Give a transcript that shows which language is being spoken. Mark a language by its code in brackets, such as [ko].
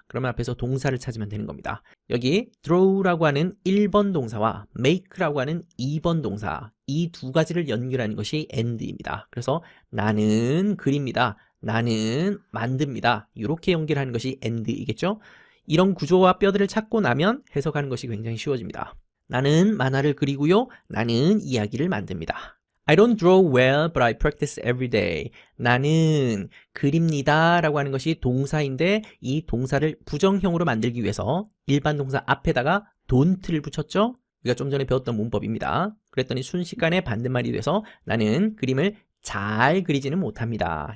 [ko] 그러면 앞에서 동사를 찾으면 되는 겁니다. 여기 draw라고 하는 1번 동사와 make라고 하는 2번 동사 이 두 가지를 연결하는 것이 and입니다. 그래서 나는 그립니다. 나는 만듭니다. 이렇게 연결하는 것이 and이겠죠? 이런 구조와 뼈들을 찾고 나면 해석하는 것이 굉장히 쉬워집니다. 나는 만화를 그리고요. 나는 이야기를 만듭니다. [en] I don't draw well, but I practice every day. [ko] 나는 그립니다 라고 하는 것이 동사인데 이 동사를 부정형으로 만들기 위해서 일반 동사 앞에다가 don't를 붙였죠? 우리가 좀 전에 배웠던 문법입니다. 그랬더니 순식간에 반대말이 돼서 나는 그림을 잘 그리지는 못합니다.